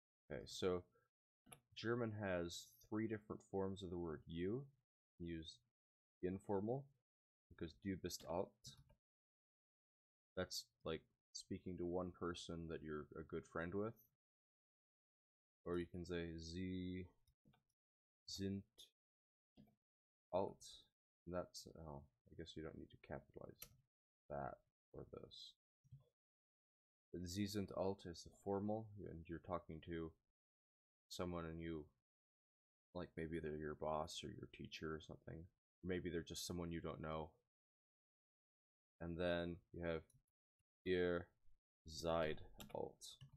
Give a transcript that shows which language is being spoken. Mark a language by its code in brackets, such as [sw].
[en] Okay, so German has 3 different forms of the word you. Use informal, because [de] du bist alt. [en] That's like speaking to one person that you're a good friend with. Or you can say [de] Sie sind alt. [en] And that's, oh, I guess you don't need to capitalize that for this. [de] Sie sind alt [en] is the formal, and you're talking to someone and you, like maybe they're your boss or your teacher or something. Or maybe they're just someone you don't know. And then you have [de] ihr seid alt.